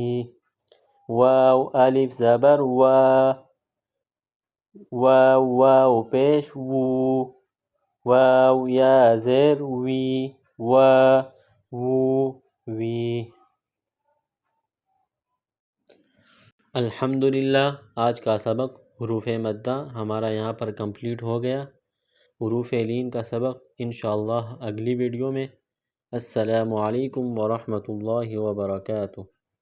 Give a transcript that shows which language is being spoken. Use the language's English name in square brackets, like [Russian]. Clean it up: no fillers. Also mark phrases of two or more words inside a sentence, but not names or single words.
[Urdu] واو الف زبر وا، واو واو پیش وو، واو یا زیر وی، وا وو وی۔ الحمدللہ آج کا سبق حروف مدہ ہمارا یہاں پر کمپلیٹ ہو گیا۔ حروف لین کا سبق انشاءاللہ اگلی ویڈیو میں۔ [Arabic] السلام علیکم ورحمۃ اللہ وبرکاتہ۔